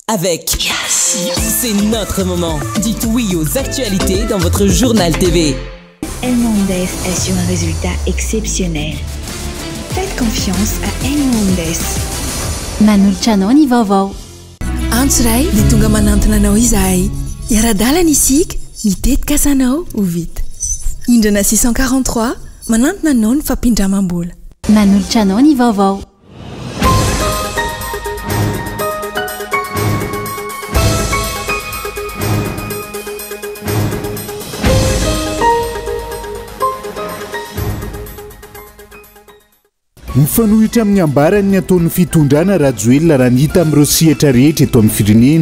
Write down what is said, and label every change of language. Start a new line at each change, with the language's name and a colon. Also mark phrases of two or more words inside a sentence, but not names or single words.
French: avec Yes. C'est notre moment. Dites oui aux actualités dans votre journal TV. El Mondes assure un résultat exceptionnel. Faites confiance à El Mondes.
Malagasy: Manolotra ny vaovao. Antso ray dia tonga manantona anao izahay. Iara-dalana isika, mitetika asanao ho vita. Indrana 643 manantona anao ny fampindramam-bola. Manolotra ny vaovao. Mifanohitra amin'ny ambarany ataon'ny fitondrana Rajoelina raha nita amin'ireo sehatra rehetra eto amin'ny firenena.